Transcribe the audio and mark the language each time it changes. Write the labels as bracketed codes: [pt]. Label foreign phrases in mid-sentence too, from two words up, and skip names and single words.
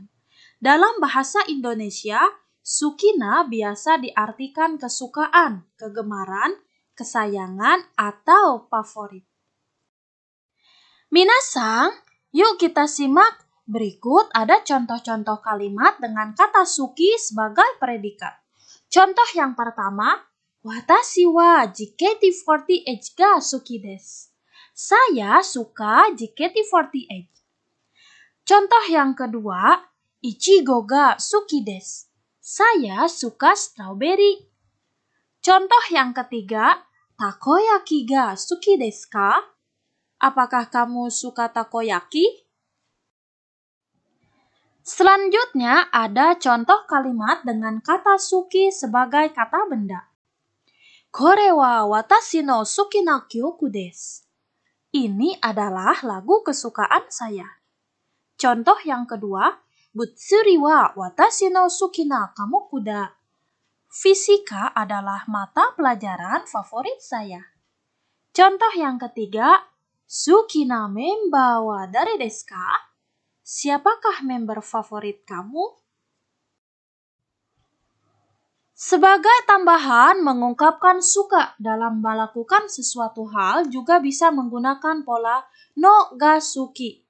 [id] Dalam bahasa Indonesia, sukina biasa diartikan kesukaan, kegemaran, kesayangan, atau favorit. Minasang, yuk kita simak. Berikut ada contoh-contoh kalimat dengan kata suki sebagai predikat. Contoh yang pertama, [ja] 私はJKT48が好きです. [id] Saya suka JKT48. Contoh yang kedua, [ja] いちごが好きです. [id] Saya suka strawberry. Contoh yang ketiga, [ja] たこ焼きが好きですか? [id] Apakah kamu suka takoyaki? Selanjutnya ada contoh kalimat dengan kata suki sebagai kata benda. [ja] これは私の好きな曲です. [id] Ini adalah lagu kesukaan saya. Contoh yang kedua, [ja] 物理は私の好きな科目だ. [id] Fisika adalah mata pelajaran favorit saya. Contoh yang ketiga, [ja] 好きなメンバーは誰ですか? [id] Siapakah member favorit kamu? Sebagai tambahan, mengungkapkan suka dalam melakukan sesuatu hal juga bisa menggunakan pola [ja] のが好き.